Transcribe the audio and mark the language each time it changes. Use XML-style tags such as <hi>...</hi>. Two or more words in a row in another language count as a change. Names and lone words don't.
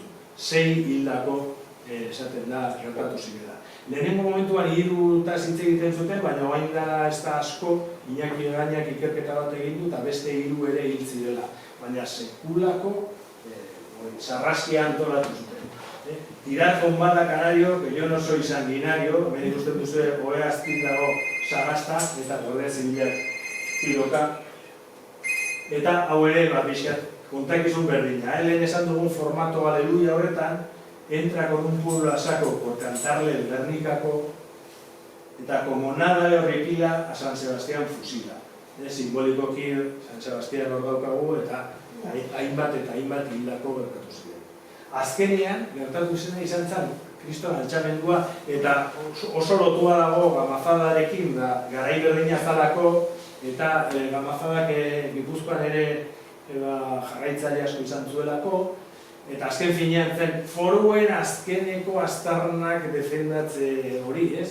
<eu>6 hildako esaten da gertatu zirela. Lehenengo momentuan 3 hitz egiten zuten, baina orain da ez da asko, Iñaki Gainak ikerketa bat egin du eta beste 3 ere hil zirela. Baina sekulako sarraskia antolatu zuten.</eu> <es>Tirar con bala canario, que yo no soy sanguinario,</es> <eu>hemen ikusten duzu ohe azpin dago Sagasta eta Guardia Zibilak tiroka. Eta hau ere, pixkat, kontakizun berdina. Lehen esan dugun formato aleluia horretan,</eu> <es>entra con un pueblo a saco por cantarle el Gernikako, eta como nada le horripila, a San Sebastián fusila.</es> <eu>Simbolikoki San Sebastián hor daukagu, eta hainbat hildako gertatu ziren. Azkenean, gertatu zena izan zen, kriston altxamendua, eta oso lotua dago Gamazadarekin, garai berdina zalako, eta Gamazadak Gipuzkoan ere jarraitzaile asko izan zuelako, eta azken finean zen foruen azkeneko aztarnak defendatze hori, ez?</eu>